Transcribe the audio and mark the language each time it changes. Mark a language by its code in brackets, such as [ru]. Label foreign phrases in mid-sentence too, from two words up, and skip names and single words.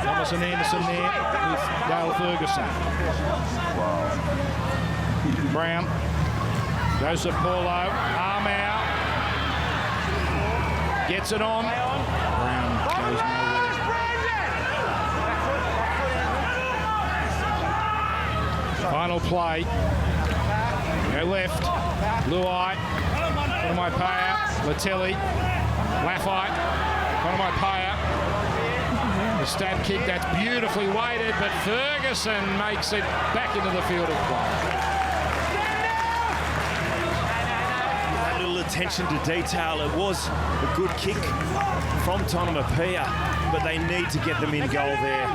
[en] Thomas and Anderson there with Dale Ferguson. Brown, Joseph Paulo, arm out. Gets it on. Brown goes nowhere. Final play. Go left. Luai. Konomai-Paya. Latelli. Laffite. Konomai-Paya. The stab kick that's beautifully weighted, but Ferguson makes it back into the field of play. That little attention to detail. It was a good kick from Konomai-Paya, but they need to get them in goal there.